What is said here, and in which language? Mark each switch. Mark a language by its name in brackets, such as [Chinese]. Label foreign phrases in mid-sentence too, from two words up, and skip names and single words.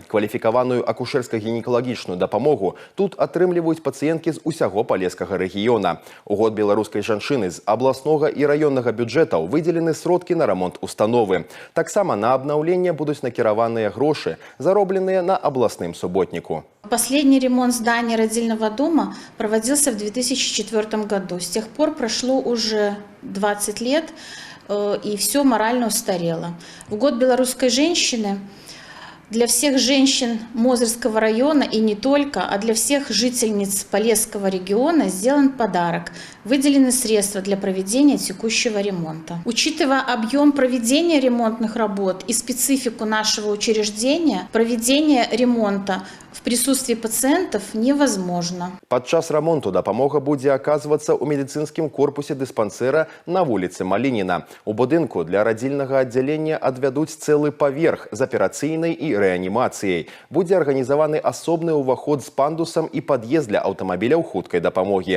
[Belarusian] Кваліфікаваную акушэрска-гінекалагічную дапамогу тут атрымліваюць пацыенткі з усяго палескага рэгіёна. У год беларускай жанчыны з абласнога і раённага бюджэтаў выдзелены сродкі на рамонт установы. Таксама на абнаўленне будуць накіраваныя грошы, заробленыя на [Russian] областным субботнику. Последний ремонт здания родильного дома проводился в 2004 году. С тех пор прошло уже 20 лет, и все морально устарело. В год белорусской женщины для всех женщин Мозырского района и не только, а для всех жительниц Полесского региона сделан подарок. Выделены средства для проведения текущего ремонта. Учитывая объем проведения ремонтных работ и специфику нашего учреждения, проведение ремонта в присутствии пациентов невозможно. [Belarusian] Падчас рамонту дапамога будзе аказвацца ў медыцынскім корпусе дыспансэра на вуліцы Малініна. У будынку для радзільнага аддзялення адвядуць цэлы паверх з аперацыйнай і рэанімацыяй. Будзе арганізаваны асобны ўваход з пандусам і пад'езд для аўтамабіляў хуткай дапамогі.